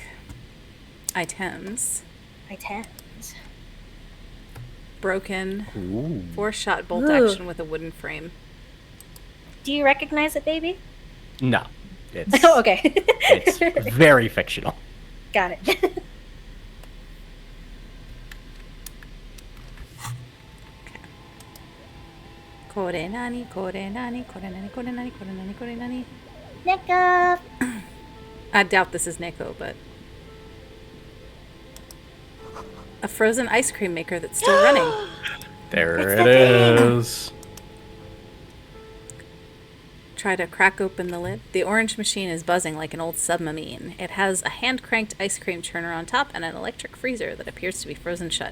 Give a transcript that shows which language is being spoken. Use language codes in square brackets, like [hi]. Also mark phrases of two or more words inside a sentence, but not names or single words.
[en] Items. Broken. Ooh. 4-shot bolt Ooh. action with a wooden frame. Do you recognize it, baby? No. It's, Oh, okay. it's very fictional. Got it. [ja] Kore nani, kore nani, kore nani, kore nani, kore nani, kore nani. [en] Neko! I doubt this is Neko, but... A frozen ice cream maker that's still running. There It's it the thing. is. Try to crack open the lid. The orange machine is buzzing like an old submarine. It has a hand-cranked ice cream churner on top and an electric freezer that appears to be frozen shut.